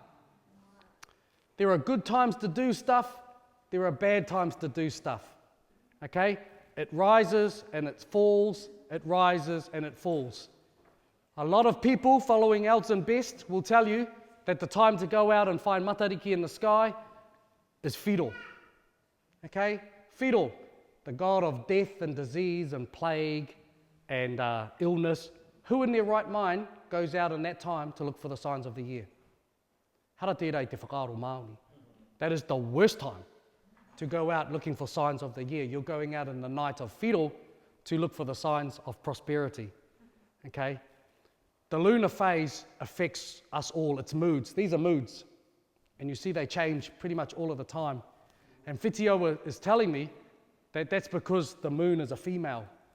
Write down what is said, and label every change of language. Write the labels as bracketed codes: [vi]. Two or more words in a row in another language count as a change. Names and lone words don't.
[en] There are good times to do stuff, there are bad times to do stuff. Okay? It rises and it falls, it rises and it falls. A lot of people following Elton Best will tell you that the time to go out and find Matariki in the sky is whiro. Okay? Whiro, the god of death and disease and plague and illness. Who in their right mind goes out in that time to look for the signs of the year? [mi] Hara tērā i te whakaaro Māori. [en] That is the worst time to go out looking for signs of the year. You're going out in the night of whiro to look for the signs of prosperity. Okay? The lunar phase affects us all. It's moods. These are moods. And you see they change pretty much all of the time. And Whitio is telling me that that's because the moon is a female.